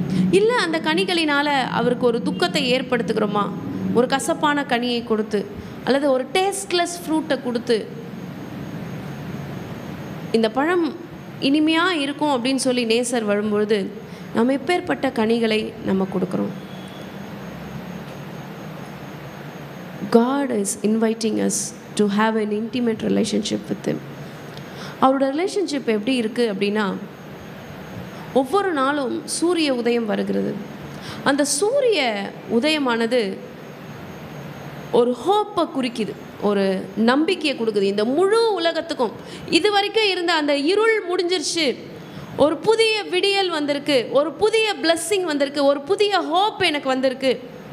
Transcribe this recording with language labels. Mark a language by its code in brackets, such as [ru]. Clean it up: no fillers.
[ta] இல்லை அந்த கனிகளினால் அவருக்கு ஒரு துக்கத்தை ஏற்படுத்துகிறோமா? ஒரு கசப்பான கனியை கொடுத்து அல்லது ஒரு டேஸ்ட்லெஸ் ஃப்ரூட்டை கொடுத்து இந்த பழம் இனிமையாக இருக்கும் அப்படின்னு சொல்லி நேசர் வரும்பொழுது நம்ம எப்பேற்பட்ட கனிகளை நம்ம கொடுக்குறோம்? [en] God is inviting us to have an intimate relationship with Him. [ta] அவரோட ரிலேஷன்ஷிப் எப்படி இருக்குது அப்படின்னா, ஒவ்வொரு நாளும் சூரிய உதயம் வருகிறது. அந்த சூரிய உதயமானது ஒரு ஹோப்பை குறிக்குது, ஒரு நம்பிக்கையை கொடுக்குது. இந்த முழு உலகத்துக்கும் இது வரைக்கும் இருந்த அந்த இருள் முடிஞ்சிருச்சு, ஒரு புதிய விடியல் வந்திருக்கு, ஒரு புதிய பிளஸ்ஸிங் வந்திருக்கு, ஒரு புதிய ஹோப் எனக்கு வந்திருக்கு.